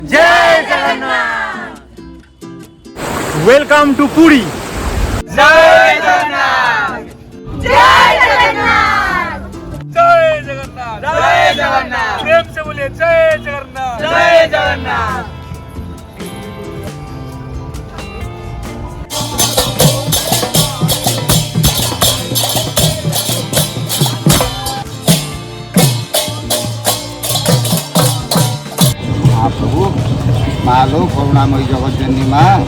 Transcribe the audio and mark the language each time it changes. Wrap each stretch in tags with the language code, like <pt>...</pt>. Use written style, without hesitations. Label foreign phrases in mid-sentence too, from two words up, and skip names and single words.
<bn>জয় জগন্নাথ।</bn> <en>welcome to Puri.</en> <bn>জয় জগন্নাথ। জয় জগন্নাথ। জয় জগন্নাথ। জয় জগন্নাথ।</bn> <hi>प्रेम से बोलिए जय जगन्नाथ। जय जगन्नाथ।</hi> <bn>প্রভু ভালো করুণাময়ী জগৎজননী মা।</bn>